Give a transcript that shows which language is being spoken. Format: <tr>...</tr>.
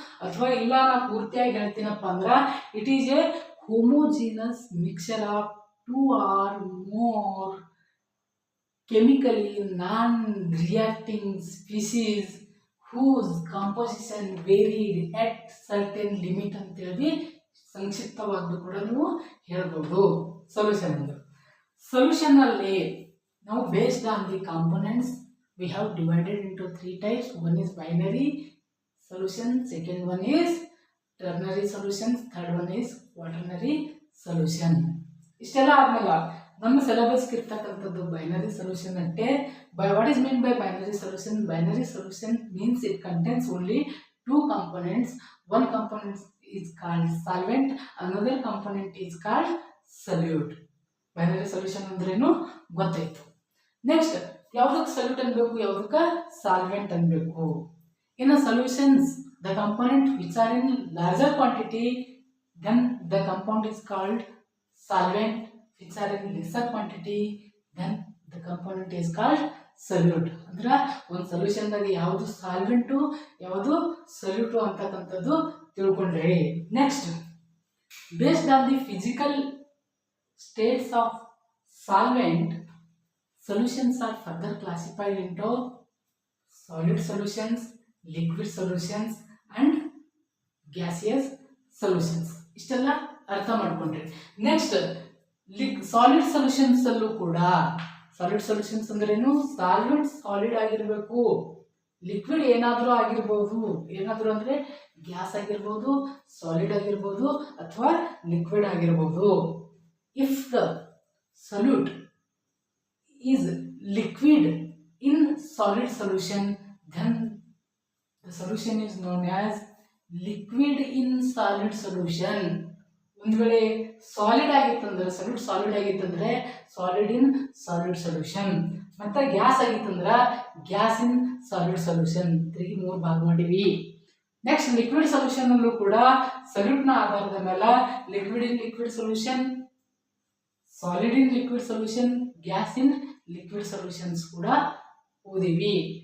<kn>ಅಥವಾ ಇಲ್ಲ ನಾ ಪೂರ್ತಿಯಾಗಿ ಹೇಳ್ತೀನಪ್ಪ ಅಂದ್ರ</kn> <en>it is a homogeneous mixture of 2 or more chemically non-reacting species whose composition varied at certain limit</en> <kn>ಅಂತೇಳಿ ಸಂಕ್ಷಿಪ್ತವಾದ್ದು ಕೂಡ ನೀವು ಹೇಳ್ಬೋದು. ಸೊಲ್ಯೂಷನ್ ಅಂದ್ರೆ ಸೊಲ್ಯೂಷನ್ ಅಲ್ಲಿ ನಾವು</kn> <en>Based on the components we have divided into 3 types. One is binary solution, second one is ternary solutions, third one is quaternary solution.</en> <kn>ಇಷ್ಟೆಲ್ಲ ಆದ್ಮೇಲೆ ನಮ್ಮ ಸಿಲೆಬಸ್ ಇರ್ತಕ್ಕಂಥದ್ದು ಬೈನರಿ ಸೊಲ್ಯೂಷನ್ ಅಷ್ಟೇ.</kn> <en>What is mean by binary solution? Binary solution means it contains only 2 components. One component is called solvent, another component is called solute.</en> <kn>Binary solution ಅಂದ್ರೇನು ಗೊತ್ತಾಯ್ತು. Next ಯಾವುದಕ್ಕೆ solute ಅನ್ಬೇಕು, ಯಾವುದಕ್ಕೆ ಸಾಲ್ವೆಂಟ್ ಅನ್ಬೇಕು.</kn> <en>In solutions the component which are in larger quantity, then the compound is called solvent. Which are in lesser quantity, then the component is called solute.</en> <kn>ಅಂದ್ರೆ ಒಂದು ಸೊಲ್ಯೂಷನ್ದಾಗ ಯಾವುದು ಸಾಲ್ವೆಂಟು ಯಾವುದು ಸೊಲ್ಯೂಟು ಅಂತಕ್ಕಂಥದ್ದು ತಿಳ್ಕೊಂಡ್ರಿ.</kn> <en>Next based on the physical states of solvent solutions are further classified into solid solutions, liquid solutions and gaseous solutions.</en> <kn>ಇಷ್ಟೆಲ್ಲ ಅರ್ಥ ಮಾಡ್ಕೊಂಡ್ರಿ. Next solid solutions ಅಲ್ಲೂ ಕೂಡ ಸಾಲಿಡ್ ಸೊಲ್ಯೂಷನ್ಸ್ ಅಂದ್ರೇನು, ಸಾಲಿಡ್ ಆಗಿರಬೇಕು, ಲಿಕ್ವಿಡ್ ಏನಾದರೂ ಆಗಿರ್ಬೋದು, ಏನಾದರೂ ಅಂದರೆ ಗ್ಯಾಸ್ ಆಗಿರ್ಬೋದು, ಸಾಲಿಡ್ ಆಗಿರ್ಬೋದು ಅಥವಾ ಲಿಕ್ವಿಡ್ ಆಗಿರ್ಬೋದು.</kn> <en>If the solute is liquid in solid solution then the solution is known as liquid in solid solution.</en> <kn>ಒಂದು ವೇಳೆ solid ಆಗಿತ್ತಂದ್ರೆ solid ಆಗಿತ್ತಂದ್ರೆ solid in solid solution, ಮತ್ತೆ gas ಆಗಿತ್ತಂದ್ರೆ gas in solid solution. 3 ಭಾಗ ಮಾಡಿವಿ. Next liquid solution ಅಲ್ಲೂ ಕೂಡ solute ನ ಆಧಾರದ ಮೇಲೆ ಲಿಕ್ವಿಡ್ ಇನ್ ಲಿಕ್ವಿಡ್ ಸೊಲ್ಯೂಷನ್, ಸಾಲಿಡ್ ಇನ್ ಲಿಕ್ವಿಡ್ ಸೊಲ್ಯೂಷನ್, ಗ್ಯಾಸ್ ಇನ್ ಲಿಕ್ವಿಡ್ ಸೊಲ್ಯೂಷನ್ಸ್ ಕೂಡ ಓದಿವಿ.</kn>